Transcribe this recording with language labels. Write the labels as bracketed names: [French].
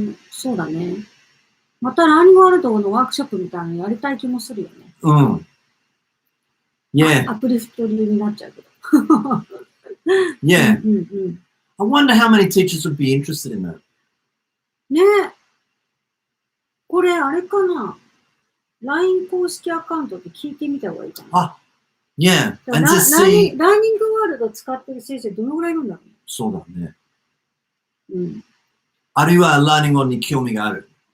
[Japanese] そうだね。またラーニングワールドのワークショップみたいなのやりたい気もするよね。 [English] Yeah. [Japanese] アプリフト流になっちゃうけど。 [English] Yeah. I wonder how many teachers would be interested in that. [Japanese] ねえ。これ、あれかな ?LINE 公式アカウントって聞いてみた方がいいかな。 [English] Yeah. And to see... [Japanese] ラーニングワールド使ってる先生どのぐらいいるんだろうね。そうだね。あるいはラーニングに興味がある。